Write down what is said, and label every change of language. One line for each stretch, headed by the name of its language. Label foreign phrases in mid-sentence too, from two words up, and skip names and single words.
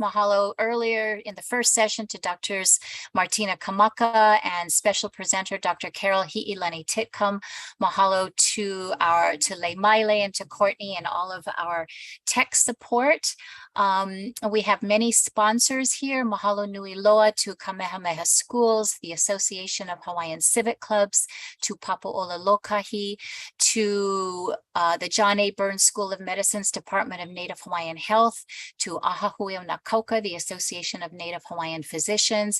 English: Mahalo earlier in the first session to Drs. Martina Kamaka and special presenter Dr. Carol Hi'ilani Titcomb. Mahalo to Leimai and to Courtney and all of our tech support. We have many sponsors here.
Hawaiian: Mahalo nui loa
English: to Kamehameha Schools, the Association of Hawaiian Civic Clubs, to Papaola Lokahi, to the John A. Burns School of Medicine's Department of Native Hawaiian Health, to Ahahui o Nakauka, the Association of Native Hawaiian Physicians.